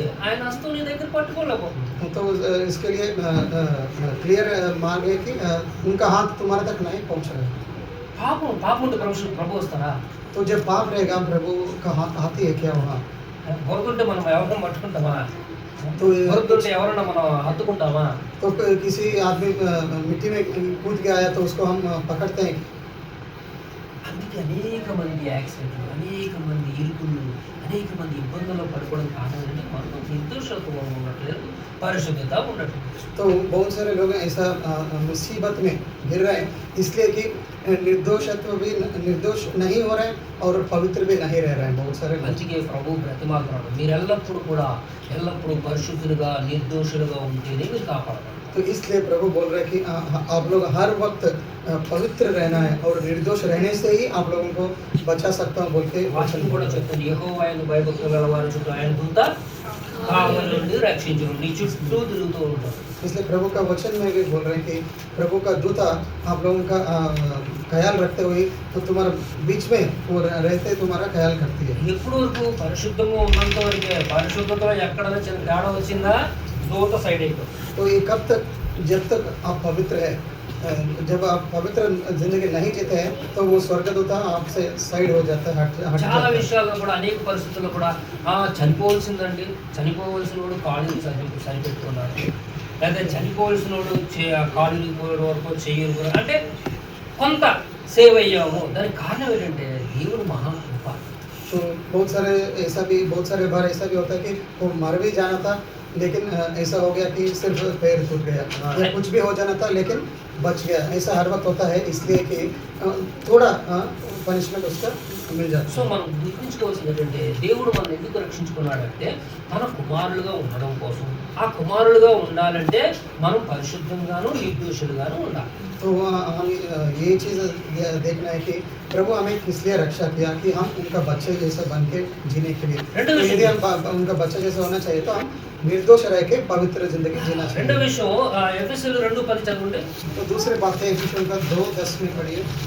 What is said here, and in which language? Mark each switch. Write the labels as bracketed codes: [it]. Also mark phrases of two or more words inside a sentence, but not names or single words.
[te] ఆయన హస్తం నీ దగ్గర పట్టుకోలేకపోతుంది. [hi] तो इसके लिए क्लियर मार्ग है कि उनका हाथ तुम्हारे तक नहीं पहुंच रहा है। [te] పాపం ఉంటే ప్రభు వస్తారా? [hi] तो जब पाप रहेगा प्रभु का हाथ आती है क्या वहाँ? [te] బొరదుంటే మనం ఎవరైనా పట్టుకుంటామా? [hi] तो [te] బొరదుంటే ఎవరైనా మనం హత్తుకుంటామా? [hi] तो किसी आदमी मिट्टी में कूद के आया तो उसको हम पकड़ते हैं। [te] అందుకే అనేక మంది యాక్సిడెంట్లు, అనేక మంది ఇరుకులు, అనేక మంది ఇబ్బందుల్లో పడుకోవడం కారణం ఏంటంటే మనకు నిర్దోషత్వం ఉండట్లేదు, పరిశుద్ధత ఉండట్లేదు. [hi] तो बहुत सारे लोग ऐसा मुसीबत में गिर रहे हैं इसलिए कि निर्दोष नहीं हो रहे हैं और पवित्र भी नहीं रह रहे हैं बहुत सारे लोग। [te] అందుకే ప్రభు బ్రతిమాలుతున్నాడు, మీరు ఎల్లప్పుడూ పరిశుద్ధులుగా నిర్దోషులుగా ఉంటేనే మీరు కాపాడతారు. [hi] तो इसलिए प्रभु बोल रहे हैं कि आप लोग हर वक्त पवित्र रहना है और निर्दोष रहने से ही आप लोगों को बचा सकता हूँ बोल के [te] వాక్యం కూడా చెప్తుంది, యెహోవా యందు భయభక్తులు గల వారి చుట్టూ ఆయన దూత కావలి నుండి రక్షించును, నీ చుట్టూ తిరుగుతూ ఉంటాడు. [hi] इसलिए प्रभु का वचन में भी बोल रहे हैं कि प्रभु का दूता आप लोगों का ख्याल रखते हुए तो तुम्हारा बीच में वो रहते तुम्हारा ख्याल करती है। [te] ఎప్పుడు వరకు పరిశుద్ధంగా ఉన్నంత వరకే. పరిశుద్ధతలో ఎక్కడైనా చిన్న తేడా వచ్చిందా దూత సైడ్ అయిపోతుంది. [hi] तो ये कब तक? जब तक आप पवित्र है। जब आप पवित्र जिंदगी नहीं जीते हैं तो वो स्वर्गदूत आपसे साइड हो जाता है, हट [te] చాలా [hi] जाता है। [te] విషయాల్లో కూడా అనేక పరిస్థితుల్లో కూడా చనిపోవలసిందండి, చనిపోవలసిన వాడు కాళ్ళు సరిపెట్టుకున్నాడు, లేదా చనిపోవలసిన వాడు కాళ్ళు ఇరిగిపోయే వరకు చెయ్యి అంటే కొంత సేవ్ అయ్యాము. దానికి కారణం ఏంటంటే దేవుడు మహాకృప. [hi] तो बहुत सारे बार ऐसा भी होता है कि वो मर भी जाना था लेकिन ऐसा हो गया कि सिर्फ पैर टूट गया या कुछ भी हो जाना था लेकिन बच गया। ऐसा हर वक्त होता है इसलिए कि थोड़ा పనిష్మెంట్ उसका मिल जाता సో है। [te] మనం గుర్తుంచుకోవాల్సింది ఏంటంటే దేవుడు మనం ఎందుకు రక్షించుకున్నాడంటే మన కుమారులుగా ఉండడం కోసం. ఆ కుమారులుగా ఉండాలంటే మనం పరిశుద్ధంగాను నిర్దోషులుగాను ఉండాలి. [hi] तो हम ये चीज़ देखना है कि प्रभु हमें किस लिए रक्षा किया कि हम उनका बच्चे जैसा बन के जीने के लिए। तो यदि हम उनका बच्चा जैसा होना चाहिए तो हम निर्दोष रह के पवित्र जिंदगी जीना [te] రెండో [hi] चाहिए। [te] విషయం ఎఫెసీయులు 2:10 చదవండి. [hi] तो दूसरी बात है एफिसियों का 2:10 में पढ़िए।